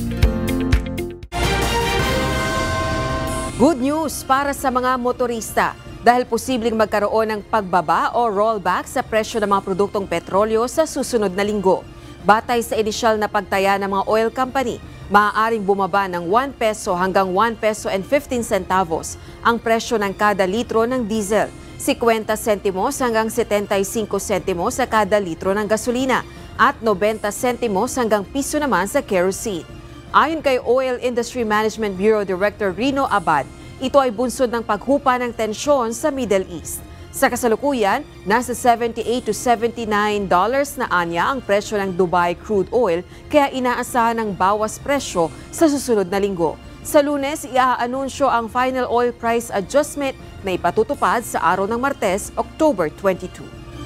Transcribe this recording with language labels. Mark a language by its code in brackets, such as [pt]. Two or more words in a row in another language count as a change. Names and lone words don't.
[en] Good news [tl] para sa mga motorista dahil posibleng magkaroon ng pagbaba o rollback sa presyo ng mga produktong petrolyo sa susunod na linggo. Batay sa inisyal na pagtaya ng mga oil company, maaaring bumaba ng 1 peso hanggang [en] 1 peso and 15 centavos [tl] ang presyo ng kada litro ng diesel, 50 sentimos hanggang 75 sentimos sa kada litro ng gasolina at 90 sentimos hanggang piso naman sa kerosene. Ayon kay Oil Industry Management Bureau Director Rino Abad, ito ay bunsod ng paghupa ng tensyon sa Middle East. Sa kasalukuyan, nasa $78 to $79 na anya ang presyo ng Dubai crude oil kaya inaasahan ng bawas presyo sa susunod na linggo. Sa Lunes, iaanunsyo ang [en] final oil price adjustment [tl] na ipatutupad sa araw ng Martes, October 22.